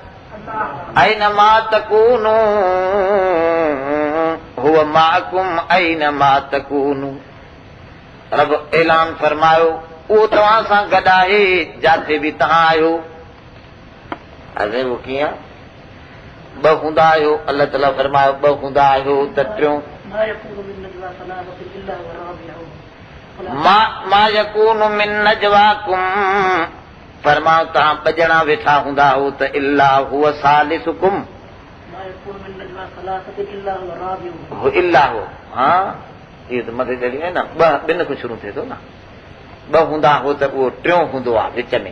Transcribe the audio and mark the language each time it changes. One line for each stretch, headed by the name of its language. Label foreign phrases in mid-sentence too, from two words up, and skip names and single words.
Arabic: أينما تكونوا هو معكم أينما تكونوا,
Sindhi: रब ऐलान फरमायो उहो तव्हां सां गॾु आहे जिथे बि तव्हां आहियो। अरे उहो कीअं? ॿ हूंदा आहियो, अलाह ताला फरमायो ॿ हूंदा आहियो त टियों
Arabic: ما يكون من نجواكم,
Sindhi: फरमायो तव्हां 2 ॼणा वेठा हूंदा हो त
Arabic: إلا هو ثالثكم,
Sindhi: इल्ला हो, हा इहो त मथे चढ़ी आहे न, 2 खां शुरू थिए थो न। 2 हूंदा हो त उहो टियों हूंदो आहे विच में।